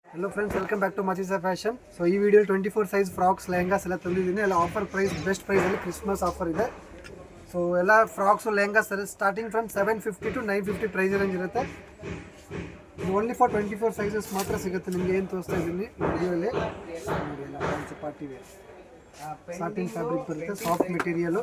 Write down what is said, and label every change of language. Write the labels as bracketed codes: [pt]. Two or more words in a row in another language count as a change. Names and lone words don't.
[en] Hello friends, welcome back to Machisa Fashion. [kn] सो ಈ ವಿಡಿಯೋ 24 [en] size frocks [kn] ಲೆಹಂಗಾಸ್ ಎಲ್ಲ ತಂದಿದ್ದೀನಿ. ಎಲ್ಲ [en] offer price, best priceಲ್ಲಿ Christmas offer [kn] ಇದೆ. ಸೊ ಎಲ್ಲ ಫ್ರಾಕ್ಸು ಲೆಹಂಗಾಸ್ [en] starting from 750 to 950 price range [kn] ಇರುತ್ತೆ. ಇದು [en] only for 24 sizes [kn] ಮಾತ್ರ ಸಿಗುತ್ತೆ. ನಿಮಗೆ ಏನು ತೋರಿಸ್ತಾ ಇದ್ದೀನಿ ವಿಡಿಯೋಲಿ ನೋಡಿ. ಎಲ್ಲ [en] fancy party wear satin fabric [kn] ಬರುತ್ತೆ, [en] soft material.